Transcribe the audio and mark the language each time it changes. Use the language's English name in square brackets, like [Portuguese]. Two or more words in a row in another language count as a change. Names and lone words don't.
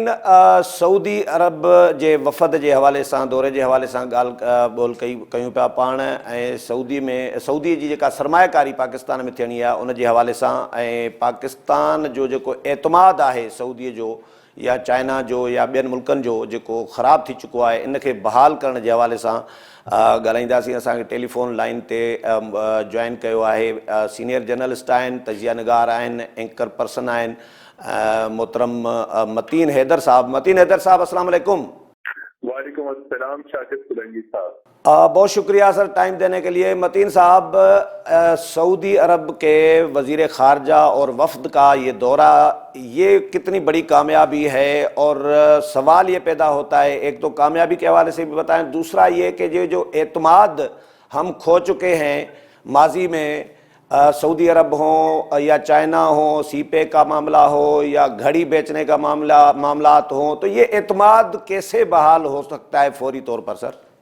[Sindhi] سعودی عرب जे वफ़द जे हवाले सां, दौरे जे हवाले सां ॻाल्हि ॿोल कयूं पिया पाण, ऐं सऊदी जी जेका सरमायाकारी पाकिस्तान में थियणी आहे उन जे हवाले सां, ऐं पाकिस्तान जो जेको एतमाद आहे सऊदीअ जो या चाइना जो या ॿियनि मुल्कनि जो जेको ख़राबु थी चुको आहे, इन खे बहाल करण जे हवाले सां ॻाल्हाईंदासीं. असांखे [English] telephone line [Sindhi] ते जॉइन कयो आहे [English] senior journalist [Sindhi] आहिनि, तजिया निगार आहिनि, [English] anchor person [Sindhi] आहिनि, मोहतरम मतीन हैदर साहब. मतीन हैदर साहब, [Arabic] السلام عليكم. وعليكم السلام [Sindhi] शाकिर सोलंकी साहब. [Urdu] بہت شکریہ سر ٹائم دینے کے لیے. متین صاحب, سعودی عرب کے وزیر خارجہ اور وفد کا یہ دورہ, یہ کتنی بڑی کامیابی ہے؟ اور سوال یہ پیدا ہوتا ہے, ایک تو کامیابی کے حوالے سے بھی بتائیں, دوسرا یہ کہ یہ جو اعتماد ہم کھو چکے ہیں ماضی میں, سعودی عرب ہوں یا چائنا ہوں, سی پے کا معاملہ ہو یا گھڑی بیچنے کا معاملات ہوں, تو یہ اعتماد کیسے بحال ہو سکتا ہے فوری طور پر سر؟